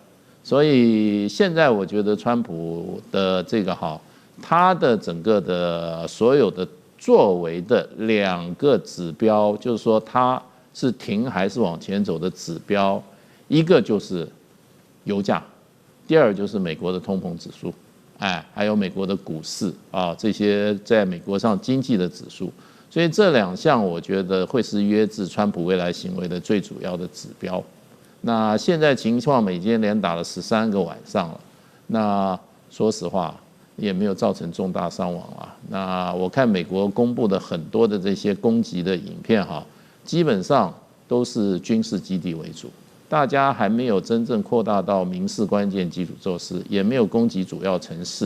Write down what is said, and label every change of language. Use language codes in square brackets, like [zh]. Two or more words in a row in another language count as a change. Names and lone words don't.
[zh] 所以現在我覺得川普的這個他的整個的所有的作為的兩個指標，就是說他是停還是往前走的指標，一個就是油價，第二就是美國的通膨指數，還有美國的股市這些在美國上經濟的指數。所以這兩項我覺得會是約制川普未來行為的最主要的指標。那現在情況，美軍連打了13個晚上了，那說實話也沒有造成重大傷亡啊。那我看美國公布的很多的這些攻擊的影片基本上都是軍事基地為主，大家還沒有真正擴大到民事關鍵基礎設施，也沒有攻擊主要城市。